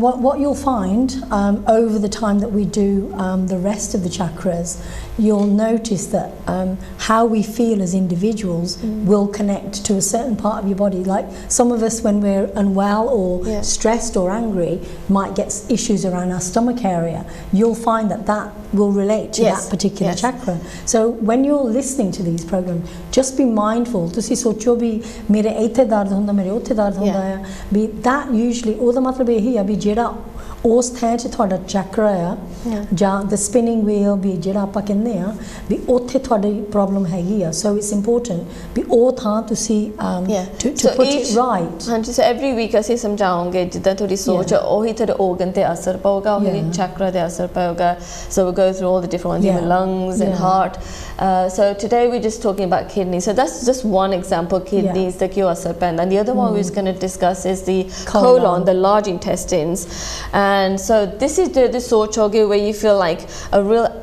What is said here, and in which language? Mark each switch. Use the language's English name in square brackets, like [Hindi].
[English] what you'll find over the time that we do the rest of the chakras, you'll notice that how we feel as individuals will connect to a certain part of your body. Like some of us, when we're unwell or stressed or angry, might get issues around our stomach area. You'll find that that will relate to that particular chakra. So when you're listening to these programs, just be mindful. [Punjabi] Tusi socho bhi mere ethe dard hunda, mere othe dard hunda. [English] Be that usually [Punjabi] ਉਹਦਾ ਮਤਲਬ ਇਹੀ ਆ ਵੀ ਜਿਹੜਾ ਉਸ ਥਾਂ 'ਚ ਤੁਹਾਡਾ ਚੱਕਰ ਆ ਜਾਂ [English] the spinning wheel [Punjabi] ਵੀ ਜਿਹੜਾ ਆਪਾਂ ਕਹਿੰਦੇ ਆ ਵੀ ਉੱਥੇ ਤੁਹਾਡੀ ਪ੍ਰੋਬਲਮ ਹੈਗੀ ਆ. [English] So it's important [Punjabi] ਵੀ ਉਹ ਥਾਂ ਤੁਸੀਂ [English] to put it right. [Punjabi] ਹਾਂਜੀ, [English] so every week [Punjabi] ਅਸੀਂ ਸਮਝਾਉਂਗੇ ਜਿੱਦਾਂ ਤੁਹਾਡੀ ਸੋਚ ਉਹੀ ਤੁਹਾਡੇ organ ਤੇ ਅਸਰ ਪਾਊਗਾ, ਉਹੀ chakra ਤੇ ਅਸਰ ਪਾਊਗਾ. [English] So we'll go through all the different ones, even lungs and heart. So today we're just talking about kidneys. So that's just one example, kidneys, the [Punjabi] ਕਿਉਂ ਅਸਰ ਪੈਂਦਾ. [English] And the other one we're going to discuss is the colon, the large intestines. And so this is the sochoge where you feel like a real